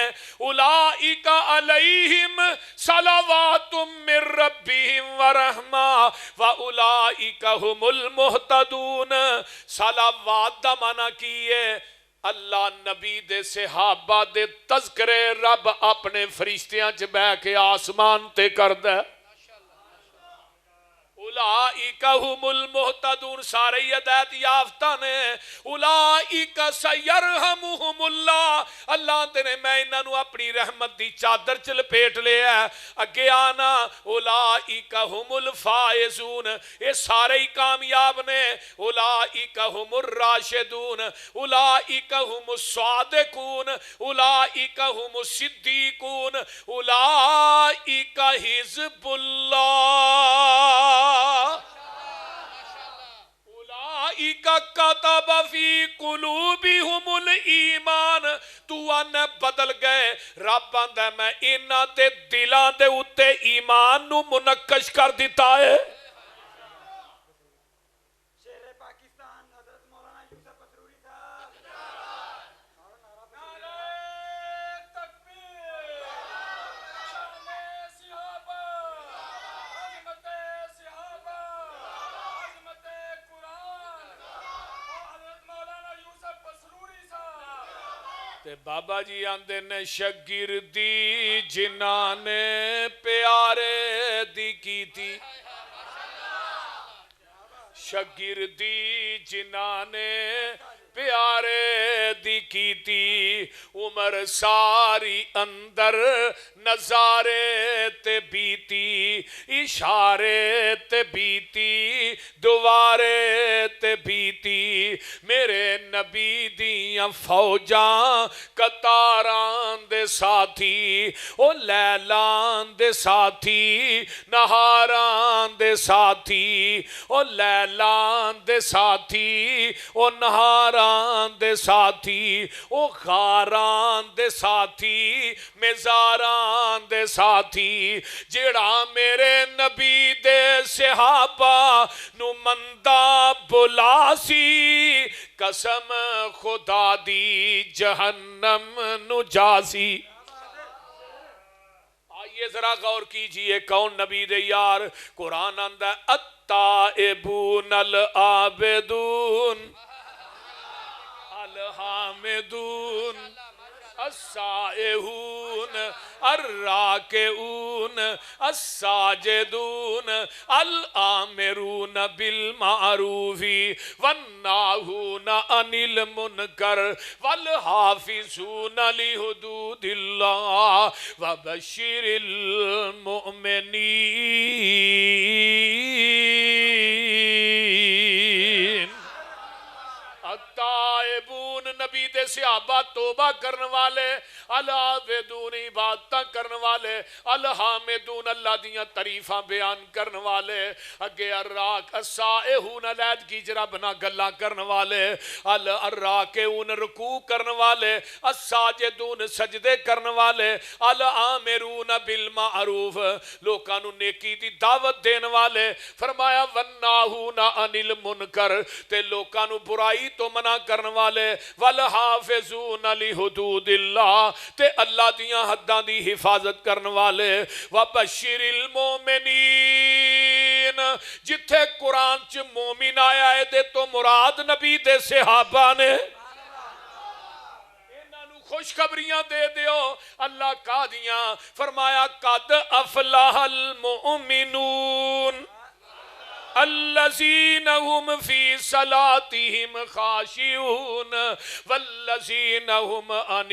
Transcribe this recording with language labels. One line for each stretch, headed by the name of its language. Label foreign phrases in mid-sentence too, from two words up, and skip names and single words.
Arabic: اولائک علیہم صلوات من ربہم ورحمہ و اولائک ھم المہتدون.
Punjabi: صلوات دا معنی کیے اللہ نبی دے صحابہ دے تذکرے رب اپنے فرشتیاں چ بہ کے آسمان تے کردہ.
Arabic: اولائک ھم المہتدون،
Punjabi: سارے ہدایت یافتہ نے.
Arabic: اولائک سیرحمہم اللہ،
Punjabi: اللہ نے میں انہاں نو اپنی رحمت دی چادر چ لپیٹ لیا. اگے آنا
Arabic: اولائک ھم الفائزون،
Punjabi: یہ سارے ہی کامیاب نے.
Arabic: اولائک ھم الراشدون، اولائک ھم الصادقون، اولائک ھم الصدیقون، اولائک حزب اللہ. اولئک کتب فی قلوبہم الایمان.
Punjabi: تو آنے بدل گئے، رب آندہ میں انہاں دے دلاں دے اتے ایمان نو منقش کر دیتا ہے. شیر پاکستان حضرت مولانا یوسف پسروری صاحب. نعرہ تکبیر، شان صحابہ، عظمت صحابہ، عظمت قرآن، حضرت مولانا یوسف پسروری صاحب. تے بابا جی آندے نے شگردی جنہاں نے پیارے دی کی تھی، شگردی جنہاں نے پیارے دی کی تھی. عمر ساری اندر نظارے تے بیتی، اشارے تے بیتی، دوارے تے بیتی. میرے نبی دیاں فوجاں قطاراں دے ساتھی، او لیلان دے ساتھی، نہاراں دے ساتھی، او لیلان دے ساتھی، او نہاراں دے ساتھی، او غاران دے ساتھی، مزاران دے ساتھی. جیڑا میرے نبی دے صحابہ نو مندہ بلا سی، قسم خدا دی جہنم نو جاسی.
Urdu: آئیے ذرا غور کیجئے
Punjabi: کون نبی دے یار. قرآن آندہ
Arabic: التائبون العابدون الحامدون السائحون الراکعون الساجدون الآمرون بالمعروف والناہون عن المنکر والحافظون لحدود اللہ وبشر المؤمنین.
Punjabi: التائبون نبی دے صحابہ توبہ کرنے والے، العابدون عبادتاں کرنے والے، الحامدون اللہ دیاں تعریفاں بیان کرنے والے. اگے السائحون علیحدگی جرا بنا گلاں کرنے والے، الراکعون رکوع کرنے والے، الساجدون سجدے کرنے والے،
Arabic: الآمرون بالمعروف
Punjabi: لوکاں نو نیکی دی دعوت دین والے. فرمایا
Arabic: والناہون عن المنکر
Punjabi: تے لوکاں نو برائی تو منع کرنے والے،
Arabic: والحافظون لحدود اللہ
Punjabi: تے اللہ دیاں حداں دی حفاظت کرنے والے.
Arabic: وبشر المومنین
Punjabi: جتھے قرآن چ مومن آیا ہے دے تو مراد نبی دے صحابہ نے. خوشخبریاں دے دیو. اللہ کا دیاں فرمایا
Arabic: قد افلح المؤمنون الذین هم فی صلاتهم خاشعون والذین هم عن